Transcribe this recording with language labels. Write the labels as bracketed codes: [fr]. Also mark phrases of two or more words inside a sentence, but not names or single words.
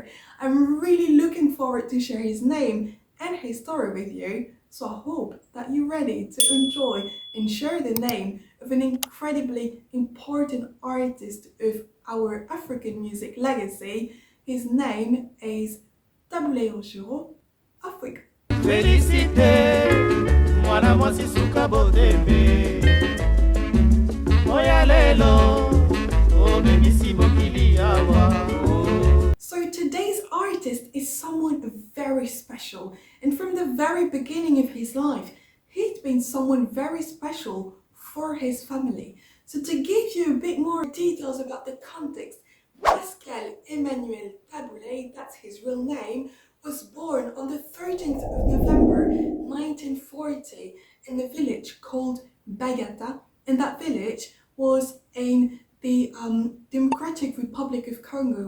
[en] I'm really looking forward to share his name and his story with you, so I hope that you're ready to enjoy and share the name of an incredibly important artist of our African music legacy. His name is Tabu Ley Rochereau, Africa. [ln] Félicité, mwana mwasi suka bodembe. Oya lelo, o memisi mokili awa. [en] So today's artist is someone very special, and from the very beginning of his life, he'd been someone very special for his family. So to give you a bit more details about the context, Pascal Emmanuel Tabu Ley, that's his real name, was born on the 13th of November 1940 in a village called Bagata, and that village was in the Democratic Republic of Congo.